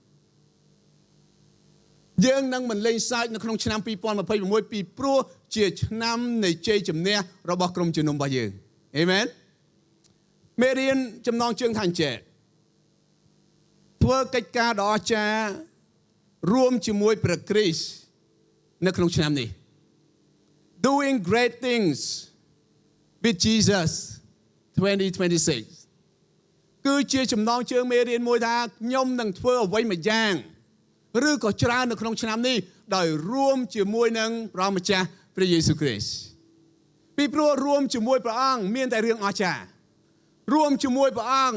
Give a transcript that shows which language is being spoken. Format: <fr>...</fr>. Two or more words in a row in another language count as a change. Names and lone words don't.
<km>យើងនឹងមិនលេងសើចនៅក្នុងឆ្នាំ2026ពីព្រោះជាឆ្នាំនៃជ័យជំនះរបស់ក្រុមជំនុំរបស់យើងអេមែនមេរៀនចំណងជើងថាអញ្ចេះធ្វើកិច្ចការដ៏អស្ចារ្យរួមជាមួយព្រះគ្រីស្ទនៅក្នុងឆ្នាំនេះ</km> <en>Doing great things with Jesus</en> <km>2026 គឺជាចំណងជើងមេរៀនមួយថាខ្ញុំនឹងធ្វើអ្វីមួយយ៉ាងឬក៏ច្រើននៅក្នុងឆ្នាំនេះដោយរួមជាមួយនឹងព្រះម្ចាស់ព្រះយេស៊ូវគ្រីស្ទពីព្រោះរួមជាមួយព្រះអង្គមានតែរឿងអស្ចារ្យរួមជាមួយព្រះអង្គ</km>